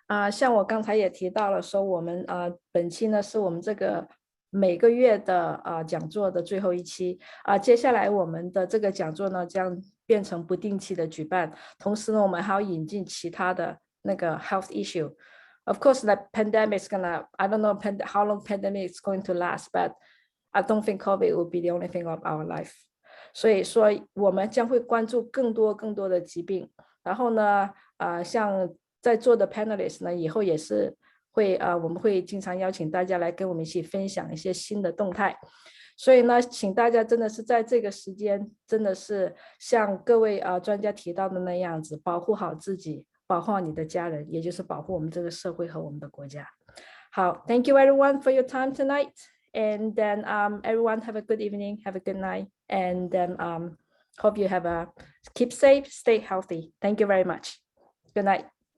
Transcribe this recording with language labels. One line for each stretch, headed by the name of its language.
Chinese: 像我刚才也提到了，说我们本期呢是我们这个每个月的讲座的最后一期接下来我们的这个讲座呢将变成不定期的举办，同时呢我们还要引进其他的那个 health issue。
English: Of course, the pandemic is gonna, I don't know how long pandemic is going to last, but I don't think COVID will be the only thing of our life.
Chinese: 所以说我们将会关注更多的疾病，然后呢像在座的 panelists 呢，以后也是会我们会经常邀请大家来跟我们一起分享一些新的动态。所以呢，请大家真的是在这个时间，真的是像各位专家提到的那样子，保护好自己，保护好你的家人，也就是保护我们这个社会和我们的国家。
English: 好 ，Thank you everyone for your time tonight, and then everyone have a good evening, have a good night, and then hope you have keep safe, stay healthy. Thank you very much. Good night.